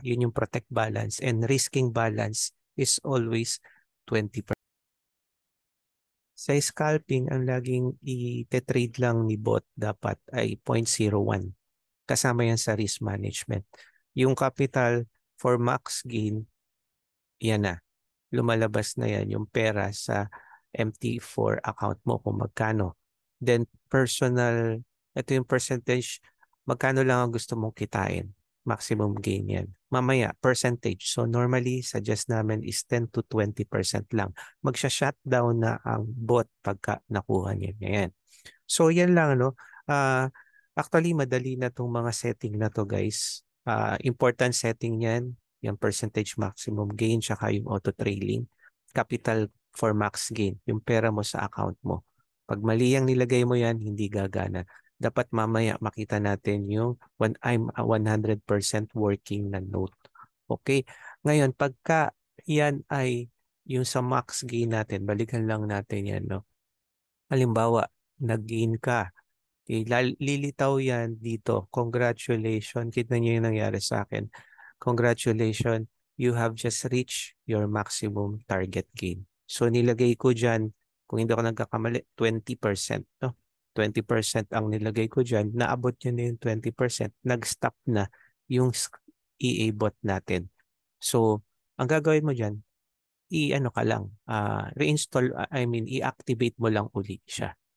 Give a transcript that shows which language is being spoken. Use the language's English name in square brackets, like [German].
[Filipino] Yun yung [English] protect balance, and risking balance is always 20%. [Filipino] Sa scalping, ang laging i-trade lang ni bot dapat ay 0.01. Kasama yan sa risk management. Yung capital for max gain, yan na. Lumalabas na yan yung pera sa MT4 account mo kung magkano. Then personal, ito yung percentage, magkano lang ang gusto mong kitain. Maximum gain yan. Mamaya, percentage. [English] So normally, suggest namin is 10 to 20% lang. [Filipino] Magsha-shutdown na ang bot pagka nakuha niya. Yan. So yan lang, no? Ah, actually, madali na tong mga setting na to, guys. [English] Important setting yan, yung percentage maximum gain, tsaka yung auto trailing. [Filipino] Capital for max gain, yung pera mo sa account mo. Pag mali ang nilagay mo yan, hindi gagana. Dapat mamaya makita natin yung [English] when I'm 100% working [Filipino] na note. Okay? Ngayon, pagka yan ay yung sa max gain natin, balikan lang natin yan, no? Halimbawa, nag-gain ka. Okay, lilitaw yan dito. Congratulations. Kita niyo yung nangyari sa akin. [English] Congratulations. You have just reached your maximum target gain. [Filipino] So nilagay ko dyan, kung hindi ako nagkakamali, 20%. No? 20% ang nilagay ko dyan. Naabot nyo na yung 20%. Nag-stop na yung EA bot natin. So, ang gagawin mo dyan, i-ano ka lang, reinstall, [English] I mean, [Filipino] i-activate mo lang uli siya.